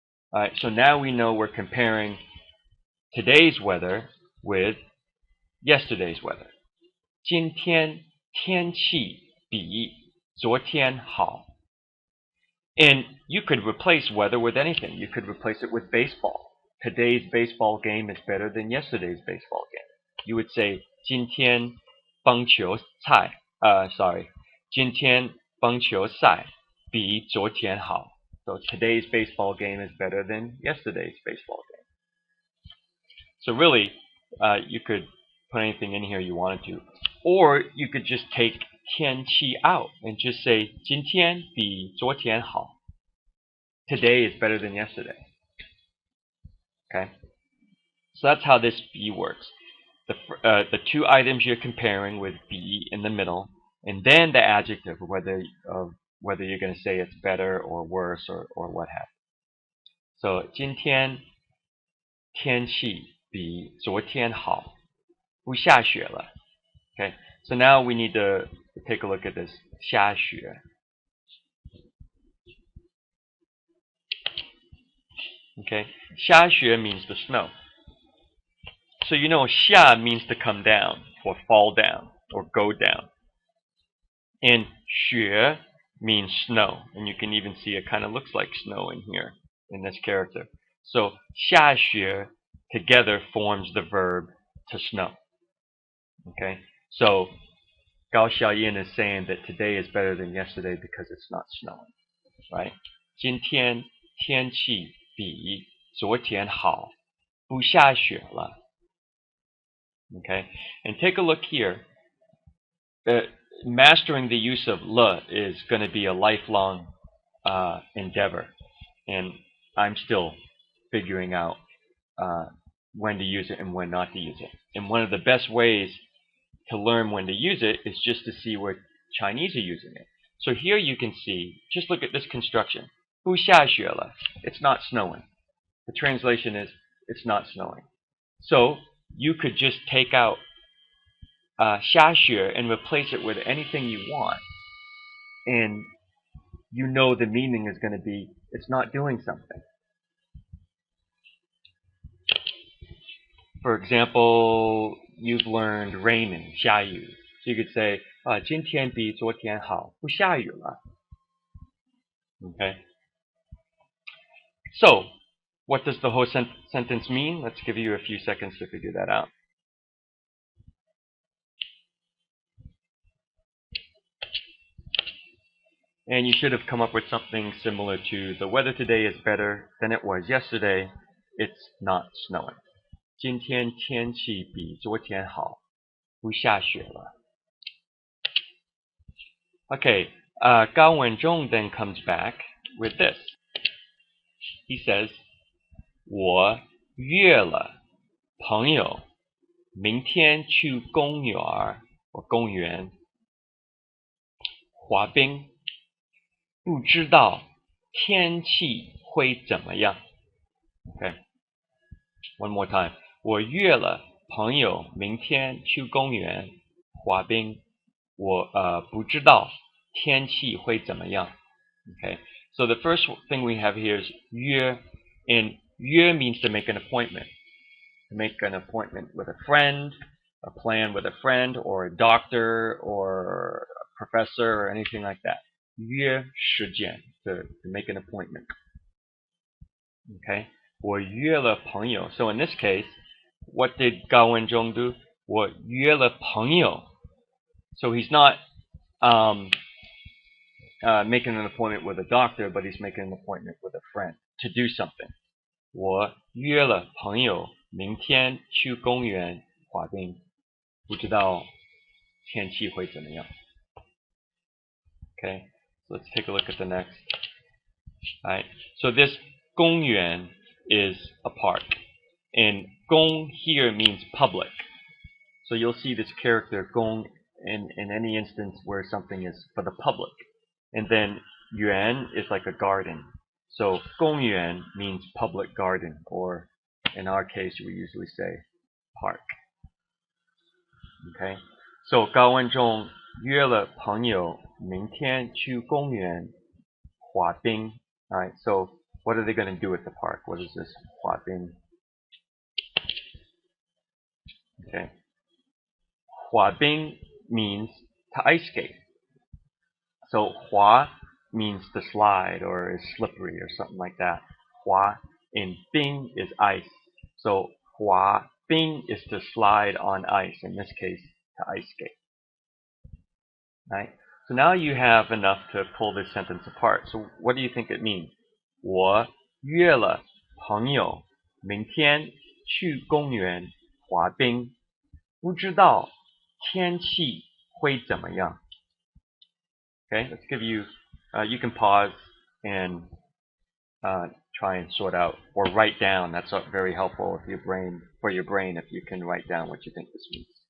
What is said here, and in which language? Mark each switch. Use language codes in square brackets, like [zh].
[en] Alright, so now we know we're comparing today's weather with yesterday's weather. [zh] 今天天气比昨天好. [en] And you could replace weather with anything. You could replace it with baseball. Today's baseball game is better than yesterday's baseball game. You would say [zh] 今天棒球赛, 今天棒球赛比昨天好. [en] So today's baseball game is better than yesterday's baseball game. So really, you could put anything in here you wanted to. Or you could just take 天气 out and just say [zh] 今天比昨天好. [en] Today is better than yesterday. Okay? So that's how this 比 works. The two items you're comparing with 比 in the middle, and then the adjective, whether you're going to say it's better or worse or what have you. [zh] So 今天天气比昨天好，不下雪了. [en] Okay, so now we need to take a look at this 下雪. Okay, 下雪 means the snow. So you know 下 means to come down or fall down or go down. And 雪 means snow. And you can even see it kind of looks like snow in here, in this character. So 下雪 together forms the verb to snow. Okay, so Gao Xiaoyin is saying that today is better than yesterday because it's not snowing, right? [zh] 今天天气比昨天好，不下雪了. [en] Okay, and take a look here. Mastering the use of le is going to be a lifelong endeavor, and I'm still figuring out when to use it and when not to use it. And one of the best ways to learn when to use it is just to see where Chinese are using it. So here you can see, just look at this construction. [zh] 不下雪了. [en] It's not snowing. The translation is it's not snowing. So you could just take out 下雪 and replace it with anything you want, and you know the meaning is going to be it's not doing something. For example, you've learned raining, 下雨. So you could say, [zh] 今天比昨天好，不下雨了. [en] Okay. So, what does the whole sentence mean? Let's give you a few seconds to figure that out. And you should have come up with something similar to the weather today is better than it was yesterday. It's not snowing. [zh] 今天天气比昨天好，不下雪了. [en] Okay, Gao Wenzhong then comes back with this. He says, [zh] 我约了朋友明天去公园滑冰，不知道天气会怎么样. [en] Okay, one more time. [zh] 我约了朋友明天去公园滑冰，我不知道天气会怎么样. [en] Okay, so the first thing we have here is 约, and 约 means to make an appointment. To make an appointment with a friend, a plan with a friend, or a doctor, or a professor, or anything like that. 约时间, to make an appointment. [zh] Okay, 我约了朋友. [en] So in this case, what did Gao Wenzhong do? [zh] 我约了朋友. [en] So he's not making an appointment with a doctor, but he's making an appointment with a friend to do something. [zh] 我约了朋友明天去公园滑冰，不知道天气会怎么样. [en] Okay, so let's take a look at the next. All right, so this 公园 is a park, and 公 here means public. So you'll see this character 公 in any instance where something is for the public. And then 园 is like a garden. So 公园 means public garden, or in our case we usually say park. [zh] Okay, so 高文中约了朋友明天去公园滑冰. [en] All right, so what are they going to do at the park? What is this 滑冰? Okay, 滑冰 means to ice skate. So 滑 means to slide or is slippery or something like that. 滑 and 冰 is ice. So 滑冰 is to slide on ice. In this case, to ice skate. Right? So now you have enough to pull this sentence apart. So what do you think it means? [zh] 我约了朋友明天去公园滑冰，不知道天气会怎么样. [en] Okay, let's give you, you can pause and try and sort out or write down. That's very helpful if for your brain if you can write down what you think this means.